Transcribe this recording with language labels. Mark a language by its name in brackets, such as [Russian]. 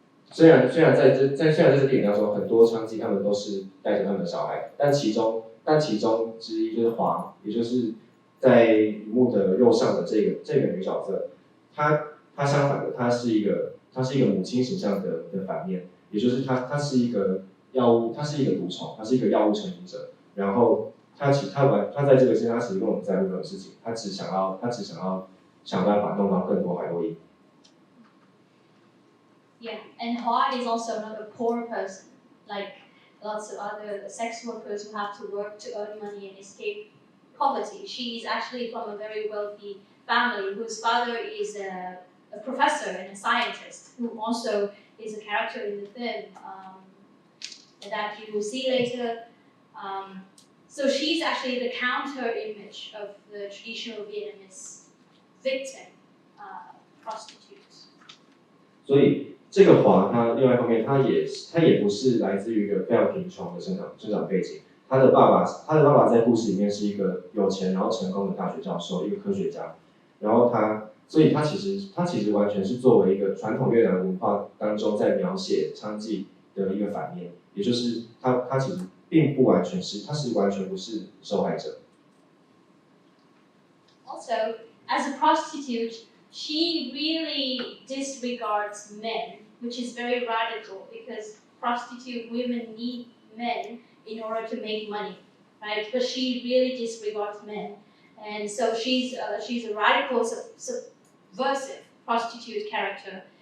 [Chinese] 虽然在这个电影当中，很多娼妓他们都是带着他们的小孩，但其中之一就是华，也就是在荧幕的右上的这个女角色，她相反的，她是一个母亲形象的反面，也就是她是一个毒虫，她是一个药物成瘾者，然后他在这个现在他其实根本不在乎任何事情，他只想要想办法弄到更多海洛因。 [English] Yeah, and Hoa is also not a poor person, like lots of other sex workers who have to work to earn money and escape poverty. She is actually from a very wealthy family whose father is a professor and a scientist, who also is a character in the film that you will see later. So she's actually the counter image of the traditional Vietnamese victim prostitutes. [Chinese] 所以这个华，他另外一方面，他也不是来自于一个非常贫穷的生长背景。他的爸爸在故事里面是一个有钱然后成功的大学教授，一个科学家。然后所以他其实完全是作为一个传统越南文化当中在描写娼妓的一个反面，也就是他其实并不完全是，他是完全不是受害者。 [English] Also, as a prostitute, she really disregards men, which is very radical because prostitute women need men in order to make money, right? But she really disregards men, and so she's a radical, subversive prostitute character.